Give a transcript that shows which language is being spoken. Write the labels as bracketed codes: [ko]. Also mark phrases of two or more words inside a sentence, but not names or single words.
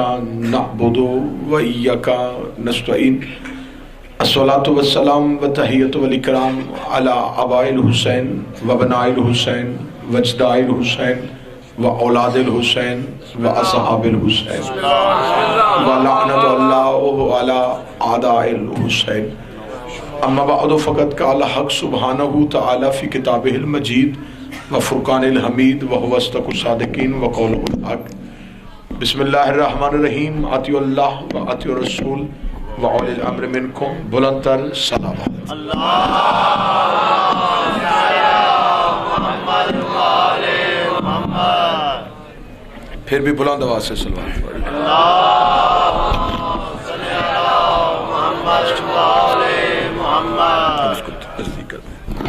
[ar] نعبد و ایکا نستعین الصلاة والسلام و تحیت والاکرام علی آباء الحسین و بناء الحسین و اجداء الحسین و اولاد الحسین و اصحاب الحسین و لعنت اللہ علی اعداء الحسین. اما بعد فقط قال حق سبحانہ تعالی فی کتابہ المجید و فرقان الحمید و هو اصدق الصادقین و قولہ الحق. بسم اللہ الرحمن الرحیم اطیعوا اللہ و اطیعوا الرسول و اولی الامر منکم. [ur] بلند تر صلوات. پھر بھی بلند آواز سے صلوات پڑھیں. اب اس کو تصدیق کر دیں.